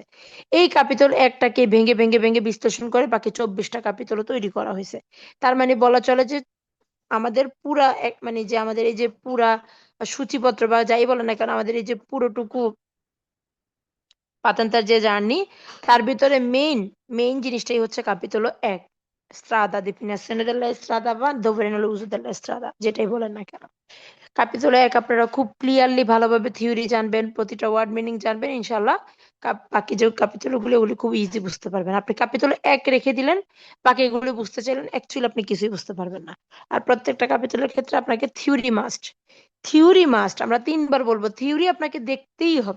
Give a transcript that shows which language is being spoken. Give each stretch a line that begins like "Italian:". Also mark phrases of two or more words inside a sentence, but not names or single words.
Bangla: এই কাপিতল 1টাকে ভেঙে ভেঙে ভেঙে বিশ্লেষণ করে বাকি 24টা কাপিতল তৈরি করা হয়েছে। তার মানে বলা চলে যে আমাদের পুরা এক, মানে যে আমাদের এই যে পুরা সূচিপত্র বা যাই বলে না কেন, আমাদের এই যে পুরোটুকু পাতান্তার যে জার্নি, তার ভিতরে মেইন মেইন জিনিসটাই হচ্ছে কাপিতলো 1, স্ট্রাদা
Italian: definizione della strada
Bangla: বা
Italian: dove nell'uso della strada,
Bangla: যেটাই বলেন না কেন। কাপিতল 1 আপনারা খুব ক্লিয়ারলি ভালোভাবে থিওরি জানবেন, প্রতিটা
English: word meaning
Bangla: জানবেন ইনশাল্লাহ। বাকি যে কাপিতল গুলো ওগুলি খুব ইজি বুঝতে পারবেন। আপনি কাপিতল 1 রেখে দিলেন, বাকি এগুলো বুঝতে চাইলেন, অ্যাকচুয়ালি আপনি কিছুই বুঝতে পারবেন না। আর প্রত্যেকটা কাপিতলের ক্ষেত্রে আপনাকে
English: theory must, theory must,
Bangla: আমরা 3 বার বলবো, থিওরি আপনাকে দেখতেই হবে।